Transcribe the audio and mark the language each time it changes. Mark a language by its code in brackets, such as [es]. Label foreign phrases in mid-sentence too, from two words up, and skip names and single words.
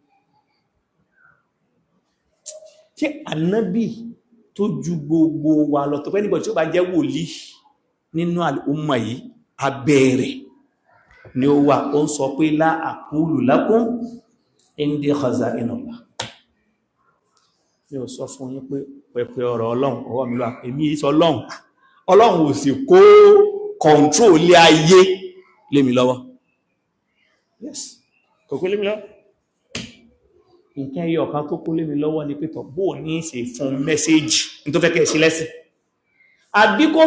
[yo] tí ànábì tó ju gbogbo wa lọ tó pẹ́ nígbà tí ó bá jẹ́ wòlíì nínú àlùmọ̀ yìí abẹ́rẹ̀ ni ó wà ó ń sọ pé [ar] لا أقول لكم عندي خزائن الله [yo] mi ò sọ fún yín pé pẹpẹ ọ̀rọ̀ ọlọ́run ọwọ́ mi lọ èmi ìsọ ọlọ́run ò sì kó control lé ayé lé mi lọ́wọ́ yes kò kó lé mi lọ́wọ́ nǹkan ẹyọ ọ̀kan tó kó lé mi lọ́wọ́ ni pẹ́tọ̀ bó ní ṣe fún mẹ́sẹ́jì ní tó fẹ́ kẹ́ sí lẹ́sìn àbí kó